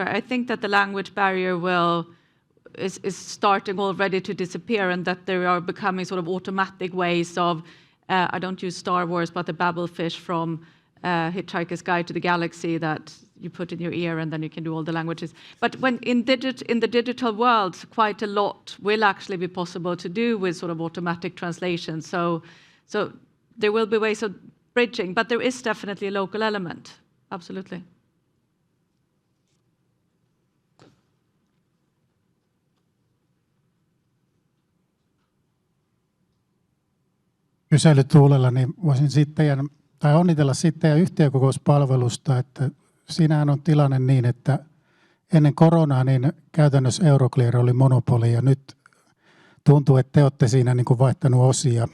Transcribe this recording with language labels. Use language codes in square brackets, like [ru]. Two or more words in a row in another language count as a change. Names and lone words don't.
[en] I think that the language barrier is starting already to disappear, and that there are becoming sort of automatic ways of, I don't use Star Wars, but the babblefish from Hitchhiker's Guide to the Galaxy that you put in your ear and then you can do all the languages. But when in the digital world, quite a lot will actually be possible to do with sort of automatic translation. So there will be ways of bridging, but there is definitely a local element. Absolutely. [fi] Kyselytuulella niin voisin sitten onnitella sitten yhtiökokouspalvelusta, että siinähän on tilanne niin, että ennen koronaa niin käytännössä Euroclear oli monopoli ja nyt tuntuu, että te olette siinä niin kuin vaihtanut osia.